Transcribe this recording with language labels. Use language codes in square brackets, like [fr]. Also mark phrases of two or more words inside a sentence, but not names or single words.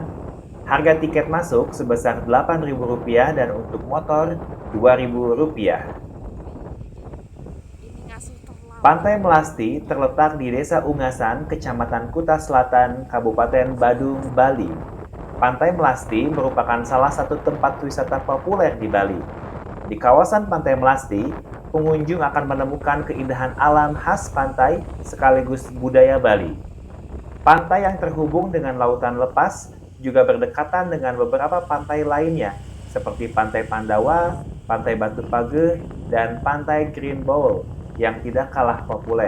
[id] Harga tiket masuk sebesar Rp8.000 dan untuk motor Rp2.000. Pantai Melasti terletak di Desa Ungasan, Kecamatan Kuta Selatan, Kabupaten Badung, Bali. Pantai Melasti merupakan salah satu tempat wisata populer di Bali. Di kawasan Pantai Melasti, pengunjung akan menemukan keindahan alam khas pantai sekaligus budaya Bali. Pantai yang terhubung dengan lautan lepas juga berdekatan dengan beberapa pantai lainnya seperti Pantai Pandawa, Pantai Batu Page, dan Pantai Green Bowl yang tidak kalah populer.